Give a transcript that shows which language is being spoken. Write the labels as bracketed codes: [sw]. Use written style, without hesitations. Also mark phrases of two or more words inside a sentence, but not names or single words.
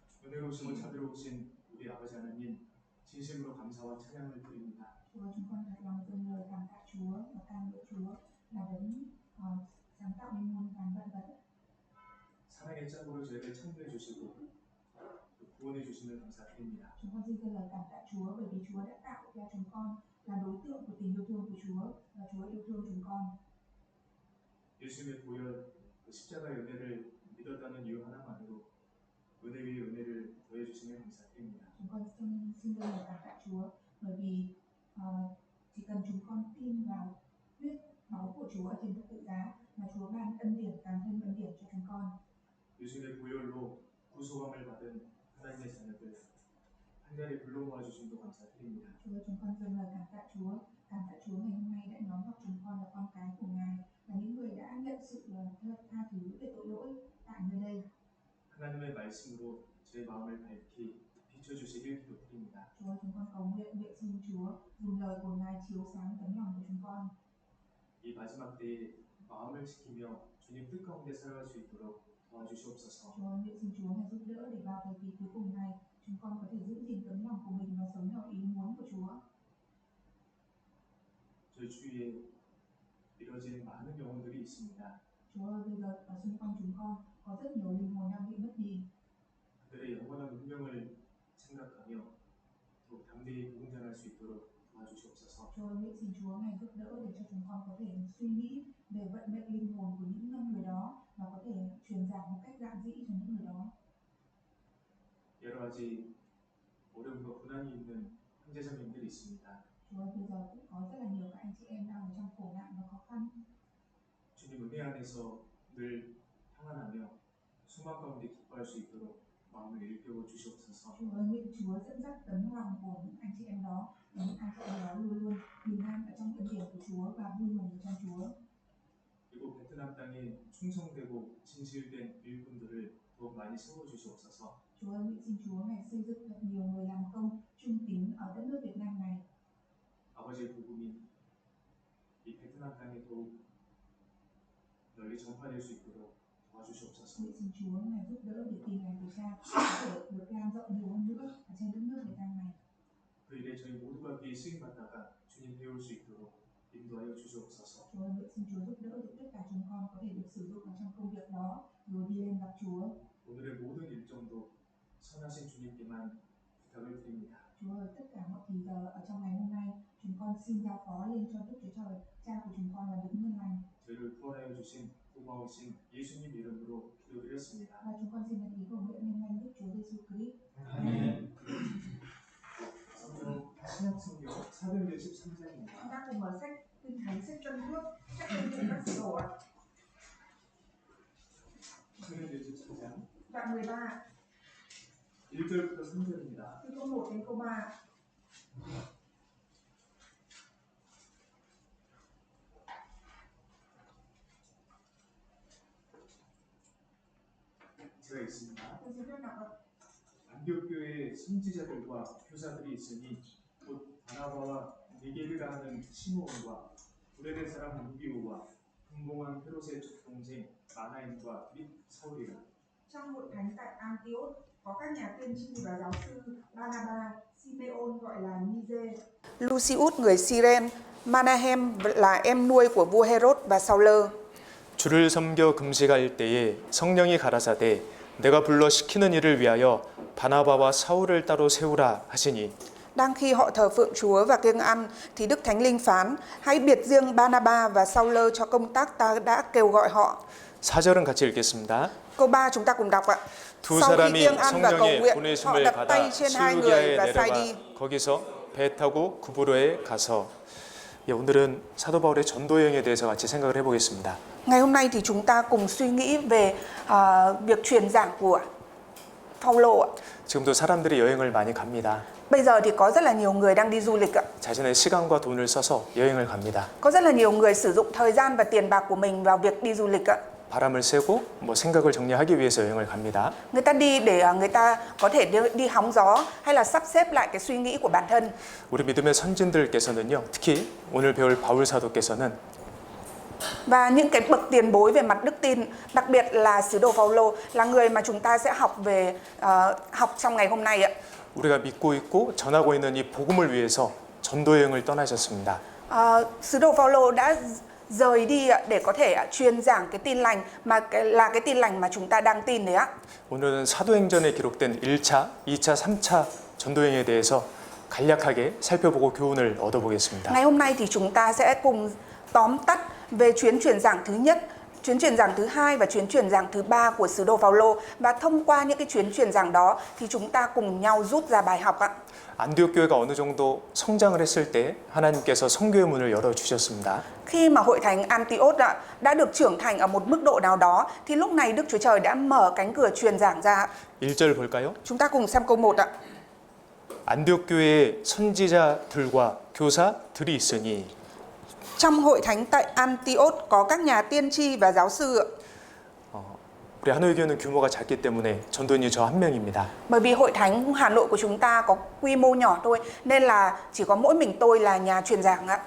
[ko] 은혜로우시고 자비로우신 우리 아버지 하나님, 진심으로 감사와 찬양을 드립니다. [vi] Chúa, chúng con thật lòng dâng lời cảm tạ Chúa và ca ngợi Chúa là đấng sáng tạo nên muôn vàn vạn vật. [ko] 사랑의 짝으로 저희를 창조해 주시고 구원해 주시는 감사드립니다. [vi] Chúng con xin dâng lời cảm tạ Chúa bởi vì Chúa đã tạo ra chúng con là đối tượng của tình yêu thương của Chúa và Chúa yêu thương chúng con. [ko] 예수님의 보혈, 십자가의 은혜를 믿었다는 이유 하나만으로 은혜 위에 은혜를 더해 주시면 감사드립니다. [vi] Chúng con xin dâng lời cảm tạ Chúa bởi vì chỉ cần chúng con tin vào huyết máu của Chúa trên thập tự giá mà Chúa ban ân điển càng thêm ân điển cho chúng con. [ko] 예수님의 보혈로 구속함을 받은 하나님의 자녀들 한 자리 불러 모아 주심도 감사드립니다. [vi] Chúa, chúng con dâng lời cảm tạ Chúa ngày hôm nay đã nhóm họp chúng con là con cái của Ngài và những người đã nhận sự tha thứ về tội lỗi tại nơi đây. [ko] 하나님의 말씀으로 제 마음을 밝히 비춰주시길 기도드립니다. [vi] Chúa, chúng con cầu nguyện xin Chúa dùng lời của Ngài chiếu sáng tấm lòng của chúng con. [ko] 이 마지막 때에 마음을 지키며 주님 뜻 가운데 살아갈 수 있도록 도와주시옵소서. [vi] Chúa, nguyện xin Chúa Ngài giúp đỡ để vào thời kỳ cuối cùng này chúng con có thể giữ gìn tấm lòng của mình và sống theo ý muốn của Chúa. [ko] 저희 주위에 이루어지는 많은 영혼들이 있습니다. [vi] Chúa ơi, bây giờ ở xung quanh chúng con có rất nhiều linh hồn đang bị mất đi. [ko] 그들의 영원한 운명을 생각하며 또 담대히 복음 전할 수 있도록 도와주시옵소서. [vi] Chúa ơi, nguyện xin Chúa Ngài giúp đỡ để cho chúng con có thể suy nghĩ về vận mệnh linh hồn của những người đó và có thể truyền giảng một cách giản dị cho những người đó. [ko] 여러 가지 어려움과 고난이 있는 형제자매님들이 있습니다. [vi] Chúa ơi, bây giờ cũng có rất là nhiều các anh chị em đang ở trong khổ nạn và khó khăn. [ko] 주님 은혜 안에서 늘 평안하며 소망 가운데 기뻐할 수 있도록 마음을 일깨워 주시옵소서. [vi] Chúa ơi, nguyện Chúa dẫn dắt tấm lòng của những anh chị em đó và những anh chị em đó luôn luôn bình an ở trong ân điển của Chúa và vui mừng ở trong Chúa. [ko] 그리고 베트남 땅에 충성되고 진실된 일꾼들을 더욱 많이 세워 주시옵소서. [vi] Chúa ơi, nguyện xin Chúa Ngài xây dựng thật nhiều người làm công trung tín ở đất nước Việt Nam này. [ko] 아버지의 복음이 이 베트남 땅에 더욱 널리 전파될 수 있도록 도와주시옵소서. [vi] Nguyện xin Chúa Ngài giúp đỡ để tin lành của Cha có thể được lan rộng nhiều hơn nữa ở trên đất nước Việt Nam này. [ko] 그 일에 저희 모두가 귀에 쓰임 받다가 주님 배울 수 있도록 인도하여 주시옵소서. [vi] Chúa ơi, nguyện xin Chúa giúp đỡ để tất cả chúng con có thể được sử dụng ở trong công việc đó rồi đi lên gặp Chúa. [ko] 오늘의 모든 일정도 선하신 주님께만 부탁을 드립니다. [vi] Chúa ơi, tất cả mọi thì giờ ở trong ngày hôm nay chúng con xin giao phó lên cho Đức Chúa Trời, Cha của chúng con là đấng nhân lành. [ko] 저희를 구원하여 주신 고마우신 예수님 이름으로 기도드렸습니다. [vi] Và chúng con xin nhận ý cầu nguyện nhân danh Đức Chúa Giêsu Christ. [ko] 아멘. 신약 성경 413장입니다. [vi] Chúng ta cùng mở sách Kinh Thánh sách Tân Ước, sách Kinh Thánh các sổ ạ. [ko] 413장 [vi] Đoạn 13, [ko] 1절부터 3절입니다. [vi] từ câu 1 đến câu 3. [ko] 제가 있습니다. [vi] Tôi xin phép đọc ạ. [ko] 안디옥 교회에 선지자들과 교사들이 있으니 곧 바나바와 니게르라 하는 시므온과 구레네 사람 루기오와 분봉한 헤롯의 족동생 마나임과 및 사울이라. [vi] Trong hội thánh tại Antioch có các nhà tiên tri và giáo sư Barnaba, Simeon gọi là Niger, Lucius người Cyrene, Manahem là em nuôi của vua Herod và Sauler. [ko] 주를 섬겨 금식할 때에 성령이 가라사대 내가 불러 시키는 일을 위하여 바나바와 사울을 따로 세우라 하시니. [vi] Đang khi họ thờ phượng Chúa và kiêng ăn thì Đức Thánh Linh phán: hãy biệt riêng Barnaba và Sauler cho công tác ta đã kêu gọi họ. [ko] 4절은 같이 읽겠습니다. [vi] Câu 3 chúng ta cùng đọc ạ. [ko] 두 [vi] Sau khi [ko] 사람이 [vi] kiêng ăn và cầu [ko] 성령의 [vi] nguyện, họ [ko] 보내심을 [vi] đặt tay [ko] 받아 [vi] trên hai người [ko] 실루기아에 [vi] và sai [ko] 내려가 [vi] đi. [ko] 거기서 배 타고 구브로에 가서. 오늘은 사도 바울의 전도 여행에 대해서 같이 생각을 해보겠습니다. [vi] Ngày hôm nay thì chúng ta cùng suy nghĩ về việc truyền giảng của Phaolô ạ. [ko] 지금도 사람들이 여행을 많이 갑니다. [vi] Bây giờ thì có rất là nhiều người đang đi du lịch ạ. [ko] 자신의 시간과 돈을 써서 여행을 갑니다. [vi] Có rất là nhiều người sử dụng thời gian và tiền bạc của mình vào việc đi du lịch ạ. [ko] 바람을 쐬고 생각을 정리하기 위해서 여행을 갑니다. [vi] Người ta đi để người ta có thể đi hóng gió hay là sắp xếp lại cái suy nghĩ của bản thân. [ko] 우리 믿음의 선진들께서는요, 특히 오늘 배울 바울 사도께서는 [vi] Và những cái bậc tiền bối về mặt đức tin, đặc biệt là sứ đồ Phaolô là người mà chúng ta sẽ học trong ngày hôm nay ạ. [ko] 우리가 믿고 있고 전하고 있는 이 복음을 위해서 전도 여행을 떠나셨습니다. [vi] Sứ đồ Phaolô đã rời đi để có thể truyền giảng cái tin lành là cái tin lành mà chúng ta đang tin đấy ạ. [ko] 오늘은 사도행전에 기록된 1차, 2차, 3차 전도 여행에 대해서 간략하게 살펴보고 교훈을 얻어보겠습니다. [vi] Ngày hôm nay thì chúng ta sẽ cùng tóm tắt về chuyến truyền giảng thứ nhất, chuyến truyền giảng thứ hai và chuyến truyền giảng thứ ba của sứ đồ Phaolô, và thông qua những cái chuyến truyền giảng đó thì chúng ta cùng nhau rút ra bài học ạ. [ko] 안디옥 교회가 어느 정도 성장을 했을 때 하나님께서 선교의 문을 열어 주셨습니다. [vi] Khi mà hội thánh Antioch đã được trưởng thành ở một mức độ nào đó thì lúc này Đức Chúa Trời đã mở cánh cửa truyền giảng ra. [ko] 1절 볼까요? [vi] Chúng ta cùng xem câu 1 ạ. [ko] 안디옥 교회에 선지자들과 교사들이 있으니 [vi] Trong hội thánh tại Antioch có các nhà tiên tri và giáo sư ạ. [ko] 우리 하노이 교회는 규모가 작기 때문에 전도인이 저 한 명입니다. [vi] Bởi vì hội thánh Hà Nội của chúng ta có quy mô nhỏ thôi nên là chỉ có mỗi mình tôi là nhà truyền giảng ạ.